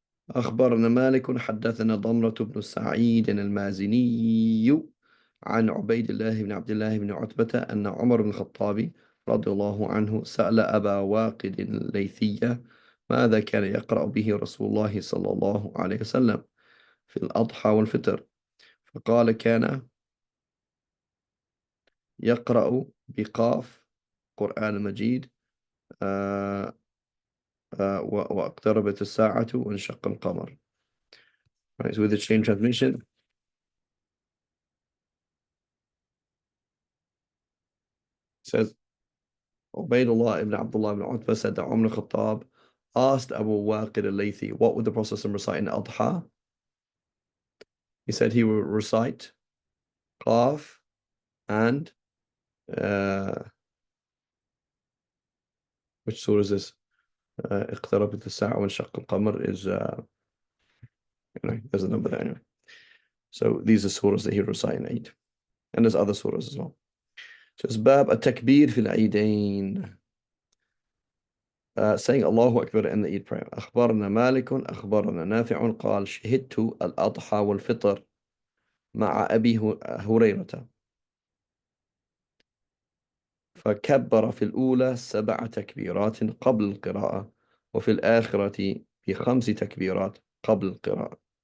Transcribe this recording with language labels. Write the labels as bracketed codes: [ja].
[ar] أخبرنا مالك حدثنا ضمرة بن سعيد المازني عن عبيد الله بن عبد الله بن عتبة أن عمر بن الخطاب رضي الله عنه سأل أبا واقد الليثية ماذا كان يقرأ به رسول الله صلى الله عليه وسلم في الأضحى والفطر، فقال كان يقرأ بقاف قرآن المجيد، آه واقتربت الساعة وانشق القمر. [en] Right, so with the chain transmission, it says Ubaydullah ibn Abdullah ibn Utbah said that Umar al-Khattab asked Abu Waqid al-Laythi what would the Prophet recite in Adha. He said he would recite Qaf and uh, which surah is this? [ar] اقتربت الساعة وانشق القمر [en] is there's a number there anyway. So these are surahs that he would recite in Eid. And there's other surahs as well. So it's Bab at-Takbir fil Eidain. Saying Allahu Akbar in the Eid prayer. [ar] أخبرنا مالك أخبرنا نافع قال شهدت الأضحى والفطر مع أبي هريرة فكبر في الأولى 7 تكبيرات قبل القراءة وفي الآخرة ب5 تكبيرات قبل القراءة.